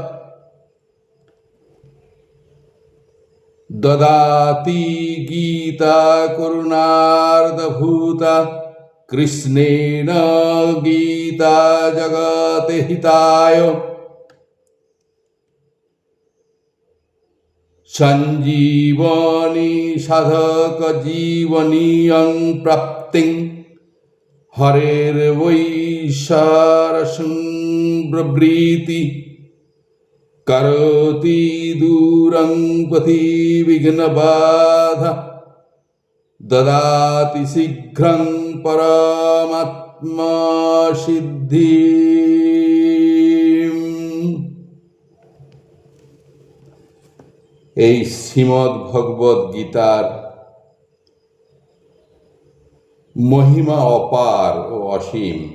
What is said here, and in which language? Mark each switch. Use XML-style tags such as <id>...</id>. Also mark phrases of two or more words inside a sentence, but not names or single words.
<sa>দদাতি গীতা করুণার্ধভূতা কৃষ্ণেন গীতা জগতে হিতায় সঞ্জীবনী সাধক জীবনীয়ং প্রাপ্তিং হরের বৈশারসং ব্রবৃতি করোতি দূরং পথি বিঘ্নবাধা দদাতি শীঘ্রং পরমাত্মা সিদ্ধি।</sa> <bn>এই শ্রীমদ্ ভগবদ্ গীতার মহিমা অপার ও অসীম।</bn>